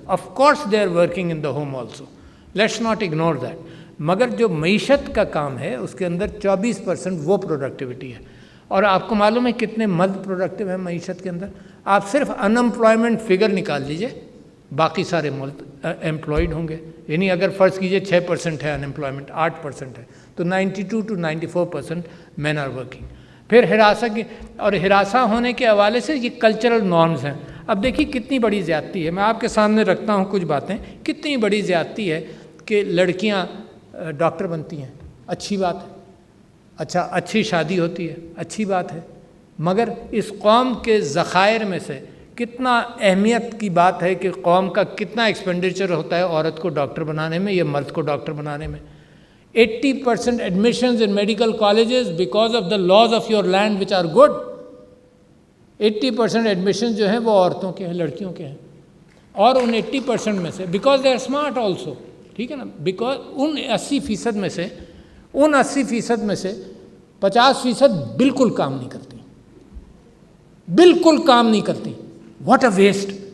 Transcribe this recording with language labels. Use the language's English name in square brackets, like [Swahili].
[English] Of course they are working in the home also, let's not ignore that. [Urdu] مگر جو معیشت کا کام ہے اس کے اندر 24% وہ پروڈکٹیوٹی ہے. اور آپ کو معلوم ہے کتنے مرد پروڈکٹیو ہیں معیشت کے اندر؟ آپ صرف ان امپلائمنٹ فگر نکال لیجئے، باقی سارے مرد امپلائڈ ہوں گے. یعنی اگر فرض کیجئے 6% ہے ان امپلائمنٹ، 8% ہے، تو [English] 92 to 94% men are working. [Urdu] پھر ہراساں کی، اور ہراساں ہونے کے حوالے سے یہ کلچرل نارمز ہیں. اب دیکھیے کتنی بڑی زیادتی ہے، میں آپ کے سامنے رکھتا ہوں کچھ باتیں. کتنی بڑی زیادتی ہے کہ لڑکیاں ڈاکٹر بنتی ہیں، اچھی بات ہے. اچھا، اچھی شادی ہوتی ہے، اچھی بات ہے. مگر اس قوم کے ذخائر میں سے کتنا اہمیت کی بات ہے کہ قوم کا کتنا ایکسپینڈیچر ہوتا ہے عورت کو ڈاکٹر بنانے میں یا مرد کو ڈاکٹر بنانے میں. [English] 80% admissions in medical colleges because of the laws of your land which are good. [Urdu] 80% admission جو ہیں وہ عورتوں کے ہیں، لڑکیوں کے ہیں. اور ان 80% میں سے [English] because they are smart also, [Urdu] ٹھیک ہے نا، بیکاز ان 80% میں سے 50% بالکل کام نہیں کرتی، بالکل کام نہیں کرتی. [English] What a waste.